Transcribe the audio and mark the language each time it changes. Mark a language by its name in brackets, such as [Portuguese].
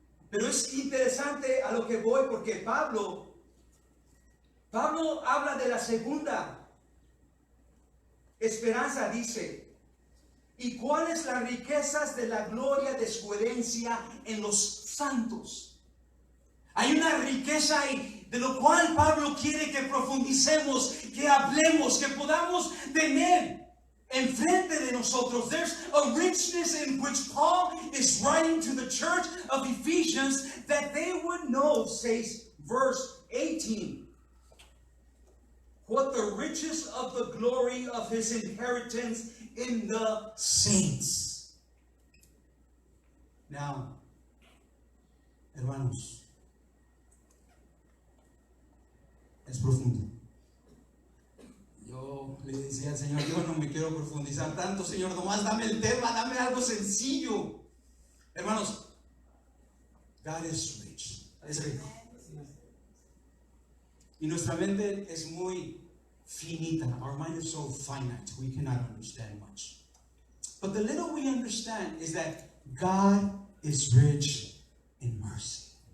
[Spanish] Pero es interesante a lo que voy, porque Pablo habla de la segunda esperanza, dice: ¿y cuáles las riquezas de la gloria de su herencia en los santos? Hay una riqueza ahí, de lo cual Pablo quiere que profundicemos, que hablemos, que podamos tener enfrente de nosotros. [English] There's a richness in which Paul is writing to the church of Ephesians, that they would know, says verse 18, what the riches of the glory of his inheritance in the saints. [Spanish] Now, hermanos, es profundo. Yo le decía al Señor: yo no me quiero profundizar tanto, Señor, nomás dame el tema, dame algo sencillo. [English] Hermanos, God is rich, [Spanish] es rico. Y nuestra mente es muy finita. [English] Our mind is so finite, we cannot understand much. But the little we understand is that God is rich in mercy.